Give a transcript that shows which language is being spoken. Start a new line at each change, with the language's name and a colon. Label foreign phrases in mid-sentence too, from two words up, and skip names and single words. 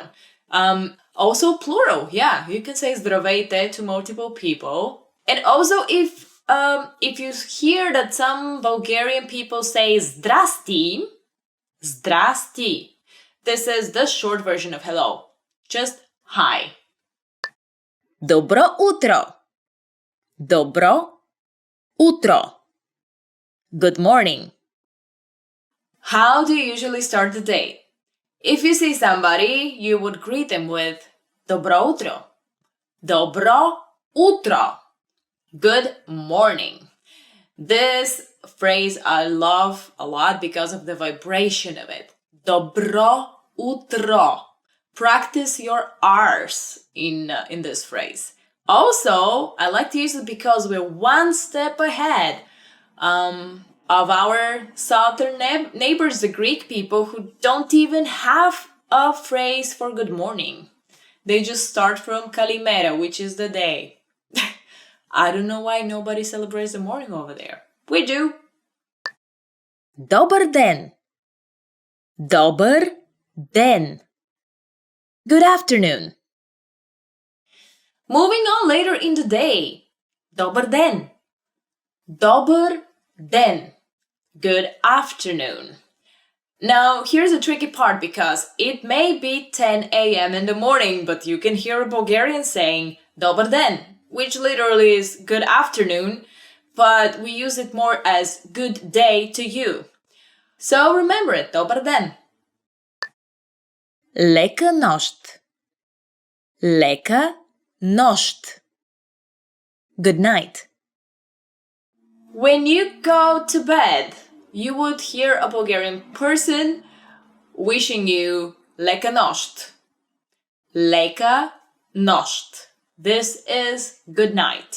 English: Also plural. Yeah, you can say zdravейте to multiple people. And also if you hear that some Bulgarian people say
Bulgarian: здрасти, здрасти,
English: this is the short version of hello. Just hi.
Bulgarian: Добро утро. Добро утро.
English: Good morning. How do you usually start the day? If you see somebody, you would greet them with
Bulgarian: Добро утро. Добро утро.
English: Good morning. This phrase I love a lot because of the vibration of it.
Bulgarian: Добро утро.
English: Practice your R's in this phrase. Also, I like to use it because we're one step ahead of our southern neighbors, the Greek people, who don't even have a phrase for good morning. They just start from Kalimera, which is the day. I don't know why nobody celebrates the morning over there. We do.
Bulgarian: Добър ден. Добър ден.
English: Good afternoon. Moving on later in the day.
Bulgarian: Добър ден. Добър ден.
English: Good afternoon. Now, here's the tricky part because it may be 10 a.m. in the morning, but you can hear a Bulgarian saying
Bulgarian: добър ден,
English: which literally is good afternoon, but we use it more as good day to you. So remember it,
Bulgarian: добър ден. Лека нощ. Лека нощ.
English: Good night. When you go to bed, you would hear a Bulgarian person wishing you
Bulgarian: лека нощ. Лека нощ.
English: This is good night.